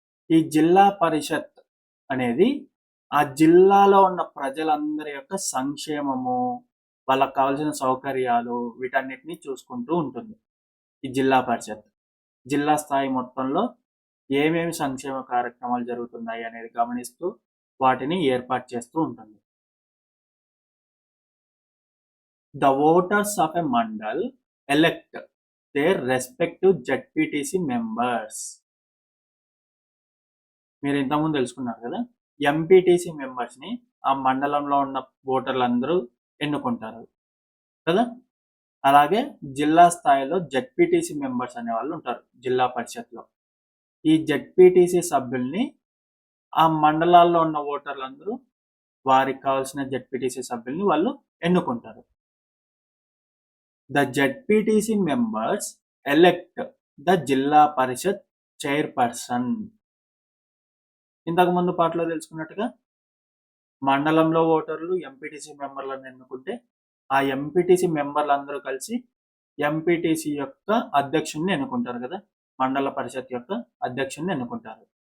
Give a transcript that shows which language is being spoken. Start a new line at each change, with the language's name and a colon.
Telugu: ఈ జిల్లా పరిషత్ అనేది ఆ జిల్లాలో ఉన్న ప్రజలందరి యొక్క సంక్షేమము, వాళ్ళకు కావాల్సిన సౌకర్యాలు, వీటన్నిటిని చూసుకుంటూ ఉంటుంది ఈ జిల్లా పరిషత్. జిల్లా స్థాయి మొత్తంలో ఏమేమి సంక్షేమ కార్యక్రమాలు జరుగుతున్నాయి అనేది గమనిస్తూ వాటిని ఏర్పాటు చేస్తూ ఉంటుంది.
English: The voters of a mandal elect their respective ZPTC members.
Telugu: మీరు ఇంతకుముందు తెలుసుకున్నారు కదా, ఎంపీటీసీ మెంబర్స్ని ఆ మండలంలో ఉన్న ఓటర్లందరూ ఎన్నుకుంటారు కదా. అలాగే జిల్లా స్థాయిలో జెడ్పీటీసీ మెంబర్స్ అనే వాళ్ళు ఉంటారు జిల్లా పరిషత్లో. ఈ జెడ్పీటీసీ సభ్యుల్ని ఆ మండలాల్లో ఉన్న ఓటర్లందరూ వారికి కావాల్సిన జెడ్పీటీసీ సభ్యుల్ని వాళ్ళు ఎన్నుకుంటారు.
English: The ZPTC members elect the Zilla Parishad chairperson.
Telugu: ఇంతకు ముందు పాటలో తెలుసుకున్నట్టుగా మండలంలో ఓటర్లు ఎంపీటీసీ మెంబర్లను ఎన్నుకుంటే ఆ ఎంపీటీసీ మెంబర్లు అందరూ కలిసి ఎంపీటీసీ యొక్క అధ్యక్షుడిని ఎన్నుకుంటారు కదా, మండల పరిషత్ యొక్క అధ్యక్షుడిని ఎన్నుకుంటారు.